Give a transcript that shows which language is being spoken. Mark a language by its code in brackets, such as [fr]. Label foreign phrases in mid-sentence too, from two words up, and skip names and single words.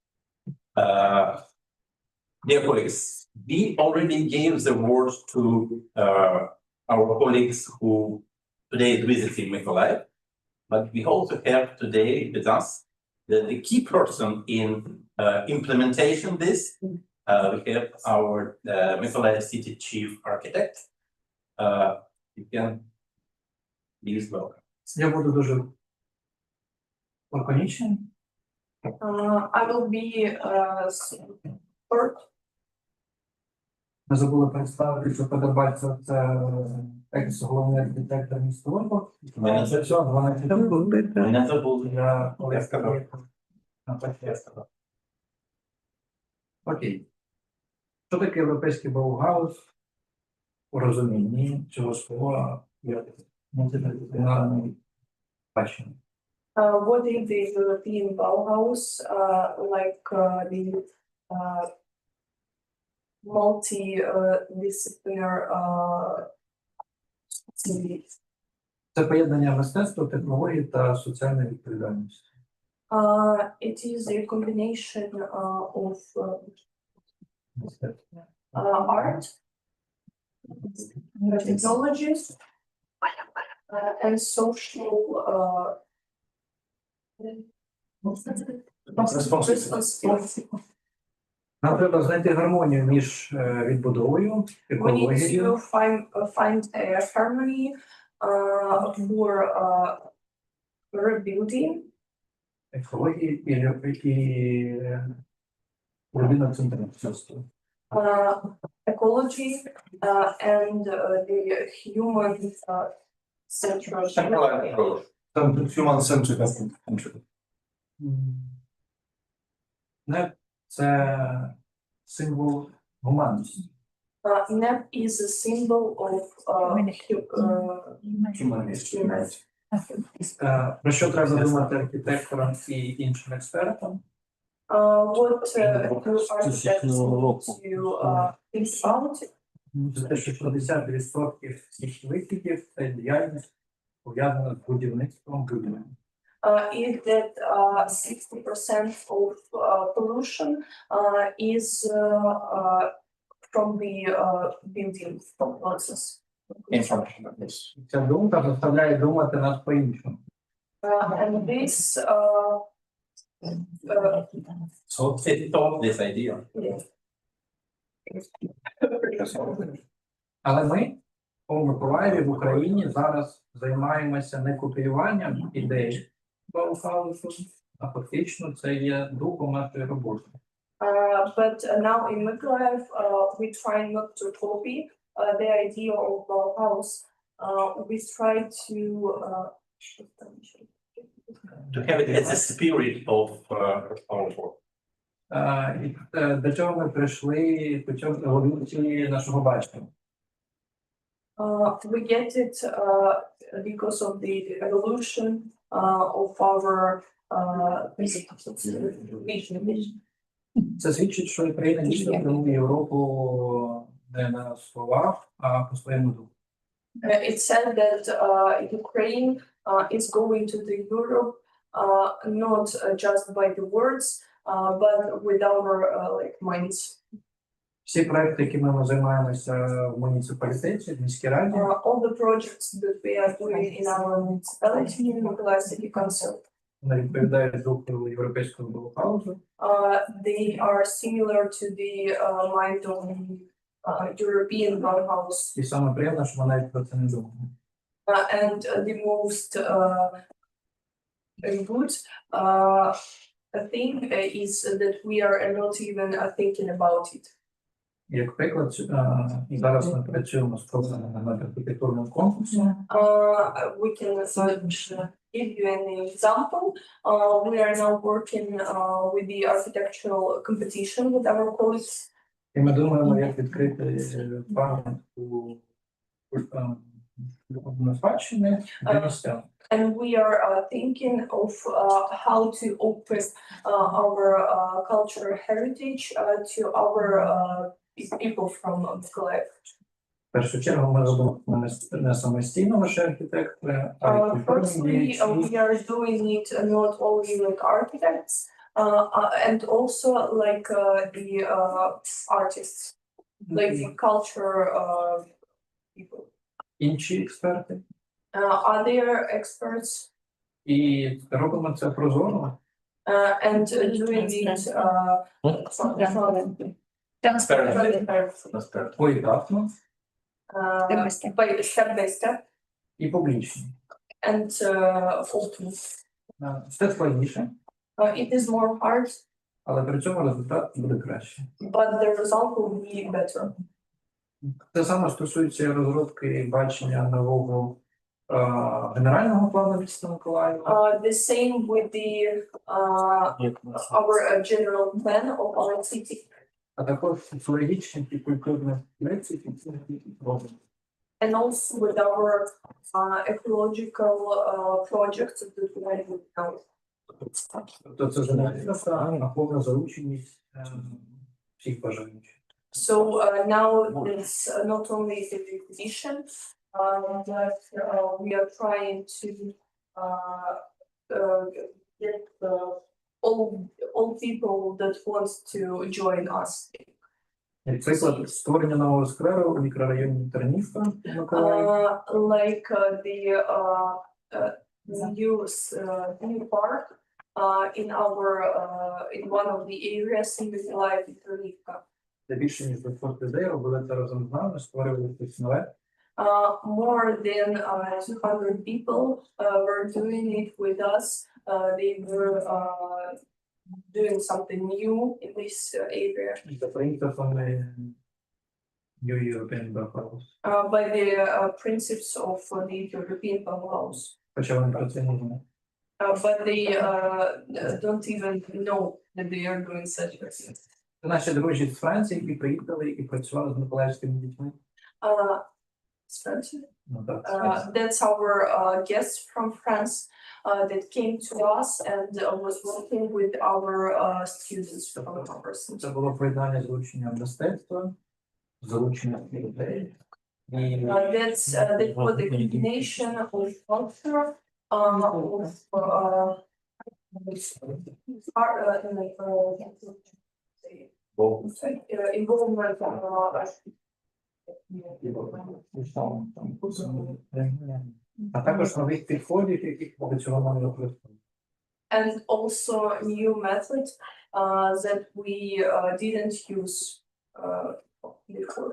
[en] Dear colleagues, we already gave the word to our colleagues who today visited Mykolaiv, but we also have today with us the key person in implementation this. We have our Mykolaiv city chief architect. You can please welcome. [uk] Я буду дуже лаконічним. [en] I will be short. [uk] Ми забули представити, що Подобальцев – це екс-головний архітектор міста Львова. Мене Це все, 12 Мене забули. Я сказав. сказав. Окей. Що таке європейський Баугауз у розумінні цього слова як мультидисциплінарний бачення? [en] What is the European Bauhaus, like the multi-disciplinary [uk] Це поєднання мистецтва, технологій та соціальної відповідальності. [en] It is a combination of [uk] Мистецтво. [en] art, technologies, and social responsibility. [uk] Нам треба знайти гармонію між відбудовою, [en] We need [uk] екологією, [en] to find a harmony for rebuilding, [uk] екологією і людиноцентричністю. [en] Ecology and the human central. Human-centric. [uk] Не це символ гуманності. [en] NEP is a symbol of humanity. [uk] Про що треба думати архітекторам і іншим експертам? [en] What do architects need to think about? [uk] Це те, що 60% всіх викидів – це діяльність пов'язана з будівництвом будівель. [en] Is that 60% of pollution is from the building process. [uk] Ця думка заставляє думати нас по-іншому. [en] And this So it all this idea. [uk] Але ми у Миколаєві в Україні зараз займаємося не копіюванням ідей Баугауса, а фактично це є духом нашої роботи. [en] But now in Mykolaiv, we try not to copy the idea of Bauhaus. We try to have it as a spirit of our work. [uk] І до чого ми прийшли путем еволюції нашого бачення? [en] We get it because of the evolution of our vision. [uk] Це свідчить, що Україна дійсно прямує Європу не на словах, а по своєму духу. [en] It said that Ukraine is going to the Europe not just by the words, but with our like minds. [uk] Всі проекти, якими ми займаємося в муніципалітеті, в міській раді, [en] All the projects that we are doing in our municipality, Mykolaiv City Council, [uk] вони відповідають духу європейського Баугауса. [en] they are similar to the mind of the European Bauhaus. [uk] І саме приємне, що ми навіть про це не думаємо. [en] And the most good thing is that we are not even thinking about it. [uk] Як приклад, зараз ми працюємо з програмою над архітектурним конкурсом. [en] We can give you an example. We are now working with the architectural competition with our colleagues. [uk] І ми думаємо, як відкрити пам'ятку культурної спадщини для містян. [en] And we are thinking of how to open our cultural heritage to our people from Mykolaїв. [uk] В першу чергу ми робимо не самостійно лише архітектори, а й культурні [en] Firstly, [uk] діячі. [en] we are doing it not only like architects and also like the artists, like the culture people. [uk] Інші експерти. [en] Other experts [uk] І робимо це прозоро. [en] and doing it [uk] Поетапно [en] step by step [uk] і публічно. [en] and open. [uk] Це складніше, [en] It is more hard, [uk] але при цьому результат буде краще. [en] but the result will be better. [uk] Те саме стосується розробки і бачення нового генерального плану міста Миколаєва. [en] The same with the our general plan of our city, [uk] А також соціологічні і культурні лекції, які робимо. [en] and also with our ecological projects that we are doing now. [uk] Тобто це журналістика на повну залученість всіх бажаючих. [en] So now it's not only the exhibition, but we are trying to get all people that want to join us. [uk] Приклад створення нового скверу у мікрорайоні Тернівка в Миколаєві. [en] Like the new park in one of the areas in Mykolaїв і Тернівка. [uk] Де більше ніж 200 людей робили це разом з нами, створювали щось нове. [en] More than 200 people were doing it with us. They were doing something new in this area. [uk] За принципом New European Bauhaus. [en] By the principles of the European Bauhaus. [uk] Хоча вони про це не знають. [en] But they don't even know that they are doing such a thing. [uk] Це наші друзі з Франції, які приїхали і працювали з миколаївськими дітьми. [en] It's French. [uk] Ну, так, [en] That's our guest from France that came to us and was working with our students from our center. [uk] це було поєднання залучення мистецтва, залучення людей. [en] That was the combination of culture, of involvement. [uk] А також нових підходів, яких до цього нам не використовують. [en] And also new methods that we didn't use before.